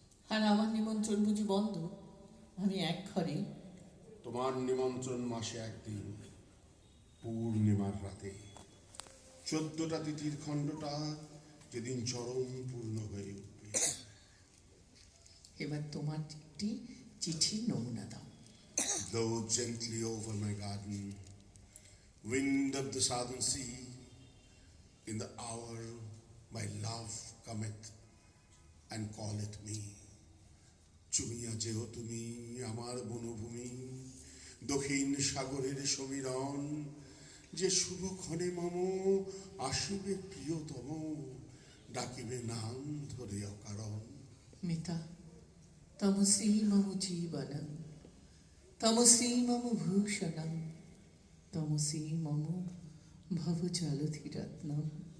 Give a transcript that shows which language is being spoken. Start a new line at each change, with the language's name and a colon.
Bangla: আর আমার নিমন্ত্রণ বুঝি বন্ধ? আমি এক ঘরে তোমার নিমন্ত্রণ মাসে একদিন পূর্ণিমার রাতে 14টা তিথির খণ্ডটা যেদিন চরম পূর্ণ হয়ে উঠবে। এবার তোমার একটি চিঠির নমুনা দাও।
English: Blow gently over my garden, wind of the southern sea, in the hour my love cometh and calleth me.
Bangla: চুমিয়া যেও তুমি আমার বনভূমি, দক্ষিণ সাগরের সমীরণ, যে শুভক্ষণে মম আসিবে প্রিয়তম, ডাকিবে নাম ধরে অকারণ।
Sanskrit: মিতা, তমসি মম জীবনম, তমসি মম ভূষণম, তমসি মম ভবজলধিরত্নম।